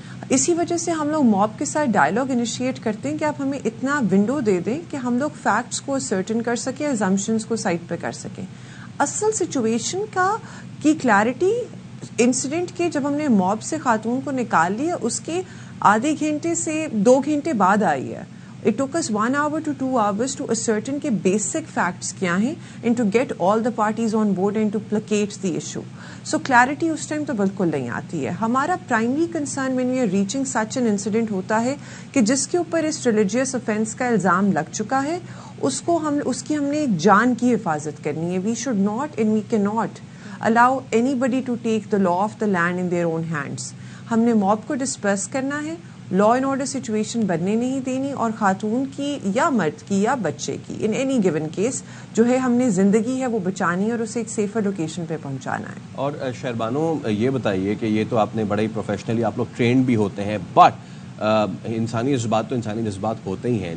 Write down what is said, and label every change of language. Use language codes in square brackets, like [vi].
[ur] اسی وجہ سے ہم لوگ موب کے ساتھ ڈائلاگ انیشیٹ کرتے ہیں کہ آپ ہمیں اتنا ونڈو دے دیں کہ ہم لوگ فیکٹس کو سرٹن کر سکیں, ایزمپشنز کو سائٹ پہ کر سکیں. اصل سچویشن کی کلیئرٹی انسیڈنٹ کے جب ہم نے موب سے خاتون کو نکال لیا اس کے آدھے گھنٹے سے 2 گھنٹے بعد آئی ہے. [en] It took us 1 hour to 2 hours to ascertain [ur] کہ [en] basic facts [ur] کیا ہیں [en] and to get all the parties on board and to placate the issue. So clarity [ur] اس time تو بالکل نہیں آتی ہے. ہمارا [en] primary concern when we are reaching such an incident [ur] ہوتا ہے کہ جس کے اوپر اس [en] religious offense [ur] کا الزام لگ چکا ہے اس کی ہم نے ایک جان کی حفاظت کرنی ہے. [en] We should not and we cannot allow anybody to take the law of the land in their own hands. [ur] ہم نے موب کو ڈسپرس کرنا ہے, لا اینڈ آرڈر سچویشن بننے نہیں دینی, اور خاتون کی یا مرد کی یا بچے کی ان اینی گیون کیس جو ہے ہم نے زندگی ہے وہ بچانی ہے اور اسے ایک سیفر لوکیشن پہ پہنچانا ہے. اور شہربانو یہ بتائیے کہ یہ تو آپ نے بڑے ہی پروفیشنلی آپ لوگ ٹرینڈ بھی ہوتے ہیں, بٹ انسانی جذبات تو انسانی جذبات ہوتے ہی ہیں.